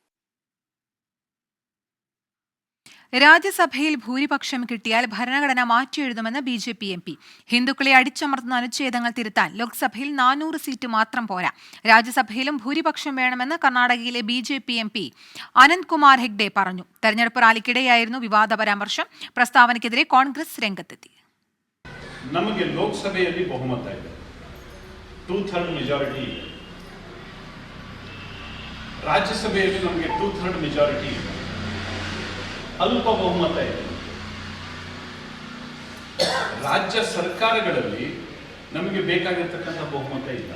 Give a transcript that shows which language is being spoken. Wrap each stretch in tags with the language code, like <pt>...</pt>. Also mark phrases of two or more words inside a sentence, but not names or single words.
<ml>രാജ്യസഭയിൽ ഭൂരിപക്ഷം കിട്ടിയാൽ ഭരണഘടന മാറ്റിയെഴുതുമെന്ന് BJP MP. ഹിന്ദുക്കളെ അടിച്ചമർത്തുന്ന അനുച്ഛേദങ്ങൾ തിരുത്താൻ ലോക്സഭയിൽ 400 സീറ്റ് മാത്രം പോരാ. രാജ്യസഭയിലും ഭൂരിപക്ഷം വേണമെന്ന് കർണാടകയിലെ BJP MP അനന്ത് കുമാർ ഹെഗ്ഡെ പറഞ്ഞു. തെരഞ്ഞെടുപ്പ് റാലിക്കിടെയായിരുന്നു വിവാദ പരാമർശം. പ്രസ്താവനയ്ക്കെതിരെ കോൺഗ്രസ് രംഗത്തെത്തി.</ml> <kn>ನಮಗೆ ಲೋಕಸಭೆಯಲ್ಲಿ ಬಹುಮತ ಇದೆ, 2/3 ಮೆಜಾರಿಟಿ ಇದೆ. ರಾಜ್ಯಸಭೆಯಲ್ಲಿ ನಮಗೆ 2/3 ಮೆಜಾರಿಟಿ ಇದೆ, ಅಲ್ಪ ಬಹುಮತ ಇದೆ. ರಾಜ್ಯ ಸರ್ಕಾರಗಳಲ್ಲಿ ನಮಗೆ ಬೇಕಾಗಿರ್ತಕ್ಕಂಥ ಬಹುಮತ ಇಲ್ಲ.</kn>